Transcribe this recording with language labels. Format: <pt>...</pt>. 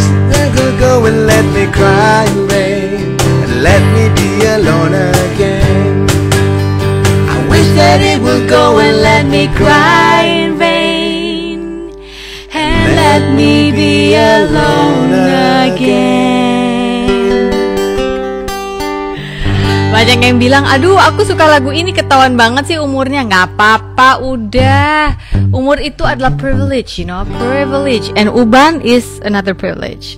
<en>That could go and let me cry in vain, and let me be alone again. I wish that that it will go and let me cry in vain, and let me be alone again.</en> <id>Banyak yang bilang, aduh aku suka lagu ini, ketahuan banget sih umurnya. Nggak apa-apa, udah. Umur itu adalah privilege,</id> <en>you know, privilege. And uban is another privilege.</en>